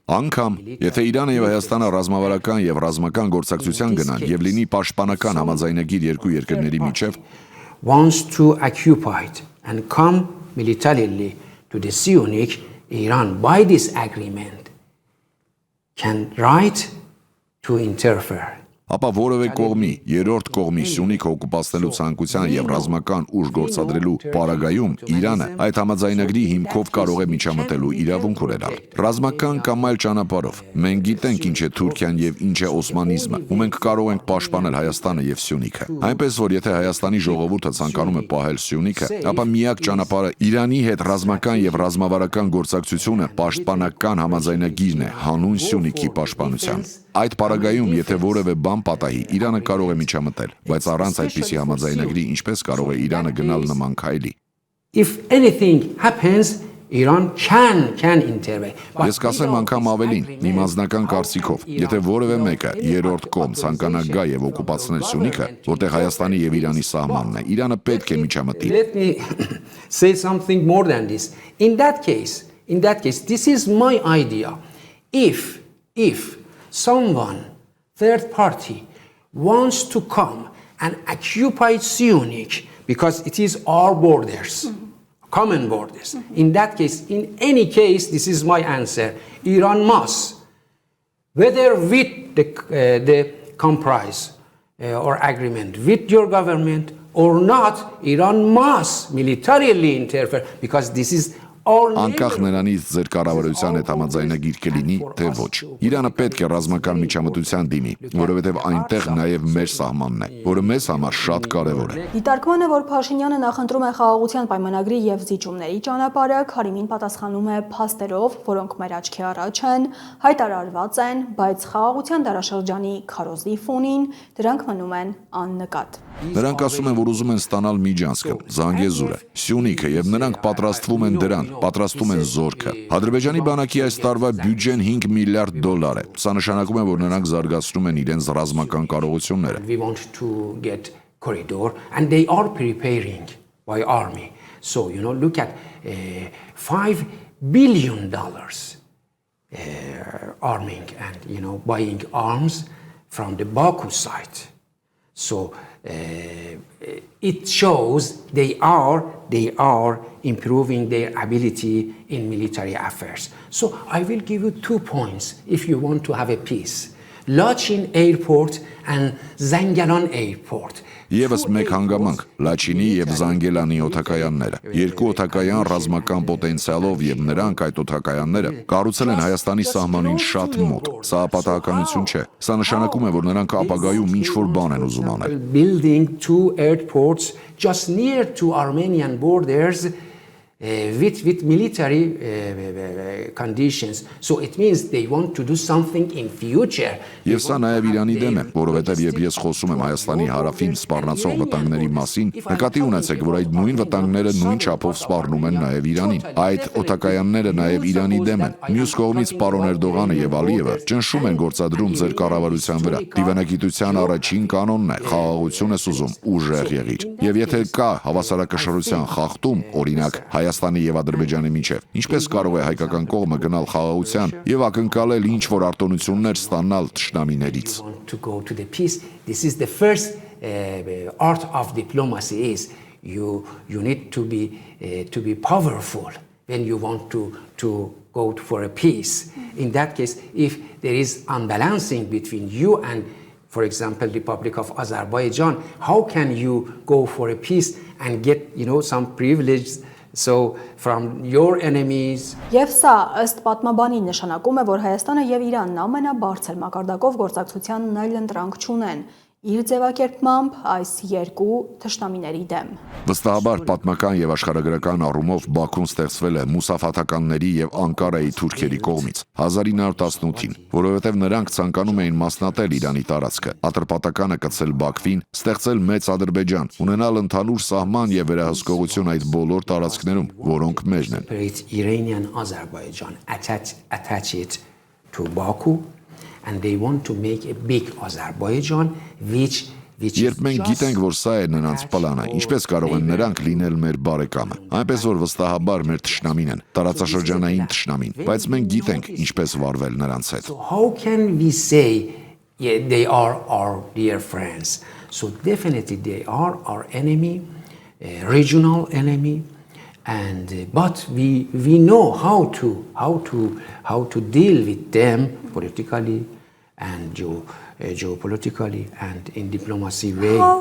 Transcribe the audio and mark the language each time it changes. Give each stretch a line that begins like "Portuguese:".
Armenian: Անգամ, եթե Իրանը եւ Հայաստանը ռազմավարական եւ ռազմական գործակցության գնան եւ լինի պաշտպանական համաձայնագիր երկու երկրների միջև,
English: wants to occupy and come militarily to the Syunik, Iran by this agreement can right to interfere.
Armenian: Ապա որևէ կողմի, երրորդ կողմի Սյունիքը օկուպացնելու ցանկության եւ ռազմական ուժ գործադրելու պարագայում Իրանը այդ համաձայնագրի հիմքով կարող է միջամտելու իրավունք ունենալ։ Ռազմական կամ այլ ճանապարհով մենք գիտենք ինչ է Թուրքիան եւ ինչ է օսմանիզմը, ու մենք կարող ենք պաշտպանել Հայաստանը եւ Սյունիքը։ Այնպես որ եթե Հայաստանի ժողովուրդը ցանկանում է պահել Սյունիքը, ապա միակ ճանապարհը Իրանի հետ ռազմական եւ ռազմավարական գործակցությունը պաշտպանական համաձայնագիրն է հանուն Սյունիքի պաշտպանության։ Այդ պարագայում, եթե որևէ բան պատահի, Իրանը կարող է միջամտել, բայց առանց այդպիսի համաձայնագրի ինչպես կարող է Իրանը գնալ նման քայլի։
English: If anything happens, Iran can intervene.
Armenian: Ես կասեմ անգամ ավելին, իմ անձնական կարծիքով, եթե որևէ մեկը երրորդ կողմ ցանկանա գա եւ օկուպացնել Սյունիքը, որտեղ Հայաստանի եւ Իրանի սահմանն է, Իրանը պետք է միջամտի։
English: Let me say something more than this. In that case, this is my idea. If someone, third party, wants to come and occupy Syunik because it is our borders, common borders. In that case, in any case, this is my answer. Iran must, whether with the compromise or agreement with your government or not, Iran must militarily interfere because this is
Armenian: Անկախ նրանից ձեր կառավարության հետ համաձայնագիր կլինի, թե ոչ։ Իրանը պետք է ռազմական միջամտության դիմի, որովհետև այնտեղ նաև մեր սահմանն է, որը մեզ համար շատ կարևոր է։ Դիտարկման է, որ Փաշինյանը նախընտրում է խաղաղության պայմանագրի եւ զիջումների ճանապարհը, Քարիմին պատասխանում է փաստերով, որոնք մեր աչքի առաջ են, հայտարարված են, բայց խաղաղության դարաշրջանի քարոզի ֆոնին դրանք մնում են աննկատ։ Նրանք ասում են, որ ուզում են ստանալ միջանցքը, Զանգեզուրը, Սյունիքը եւ նրանք պատրաստվում են դրան, պատրաստում են զորքը։ Ադրբեջանի բանակի այս տարվա բյուջեն $5 միլիարդ է։ Սա նշանակում է, որ նրանք զարգացնում են իրենց ռազմական կարողությունները։
English: We want to get corridor and they are preparing by army. So, look at $5 billion arming and, buying arms from the Baku side. So it shows they are improving their ability in military affairs. So I will give you 2 points if you want to have a peace. Lachin Airport and Zangalan Airport.
Armenian: Եվս մեկ հանգամանք՝ Լաչինի եւ Զանգելանի օդակայանները։ Երկու օդակայան ռազմական պոտենցիալով եւ նրանք այդ օդակայանները կառուցել են Հայաստանի սահմանին շատ մոտ։ Սա պատահականություն չէ։ Սա նշանակում է, որ նրանք ապագայում ինչ-որ բան են ուզում անել։
English: Building 2 airports just near to Armenian borders with military conditions. So it means they want to do something in future.
Armenian: Եվ սա նաև Իրանի դեմ է, որովհետև երբ ես խոսում եմ Հայաստանի հարավին սպառնացող վտանգների մասին, նկատի ունեցեք, որ այդ նույն վտանգները նույն չափով սպառնում են նաև Իրանին։ Այդ օդակայանները նաև Իրանի դեմ են։ Մյուս կողմից պարոն Էրդողանը եւ Ալիևը ճնշում են գործադրում ձեր կառավարության վրա։ Դիվանագիտության առաջին կանոնն է՝ խաղաղություն ես ուզում, ուժեղ եղիր։ Եվ եթե կա հավասարակշռության խախտում, օրինակ Հայաստանի եւ Ադրբեջանի միջև, ինչպես կարող է հայկական կողմը գնալ խաղաղության եւ ակնկալել ինչ որ արտոնություններ ստանալ թշնամիներից։
English: To go to the peace. This is the first art of diplomacy is you need to be powerful when you want to go for a peace. In that case, if there is unbalancing between you and, for example, the Republic of Azerbaijan, how can you go for a peace and get, some privilege? So from your enemies.
Armenian: Եվ սա ըստ պատմաբանի նշանակում է, որ Հայաստանը եւ Իրանն ամենաբարձր մակարդակով գործակցության այլընտրանք չունեն իր ձևակերպմամբ այս երկու թշնամիների դեմ։ Վստահաբար պատմական եւ աշխարհագրական առումով Բաքուն ստեղծվել է մուսաֆաթականների եւ Անկարայի թուրքերի կողմից 1918-ին, որովհետեւ նրանք ցանկանում էին մասնատել Իրանի տարածքը, ատրպատականը կցել Բաքվին, ստեղծել մեծ Ադրբեջան, ունենալ ընդհանուր սահման եւ վերահսկողություն այդ բոլոր տարածքներում, որոնք մերն են։
English: Iranian Azerbaijan attach it to Baku and they want to make a big Azerbaijan which
Armenian: Երբ մենք գիտենք, որ սա է նրանց պլանը, ինչպես կարող են նրանք լինել մեր բարեկամը։ Այնպես որ վստահաբար մեր թշնամին են, տարածաշրջանային թշնամին, բայց մենք գիտենք ինչպես վարվել նրանց հետ։
English: So how can we say they are our dear friends? So definitely they are our enemy, regional enemy, and but we know how to deal with them politically and geopolitically and in diplomacy way.